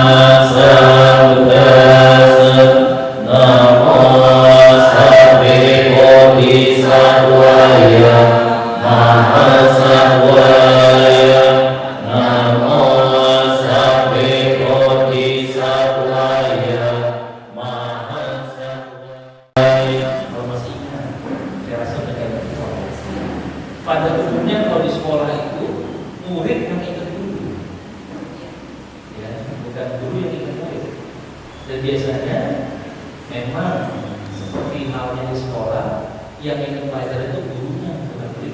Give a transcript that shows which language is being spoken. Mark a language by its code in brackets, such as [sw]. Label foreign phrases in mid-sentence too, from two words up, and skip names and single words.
[pi] Sambuddhassa, Namo Sabbe Bodhisattvaya Mahasattvaya, Namo Sabbe Bodhisattvaya Mahasattvaya. [id] Masih ingat? Saya rasa udah kayak gitu. Pada umumnya kalau di sekolah itu murid yang ikut guru, ya, bukan guru yang ikut murid. Dan biasanya memang seperti halnya di sekolah, yang ikut pelajaran itu gurunya, bukan murid.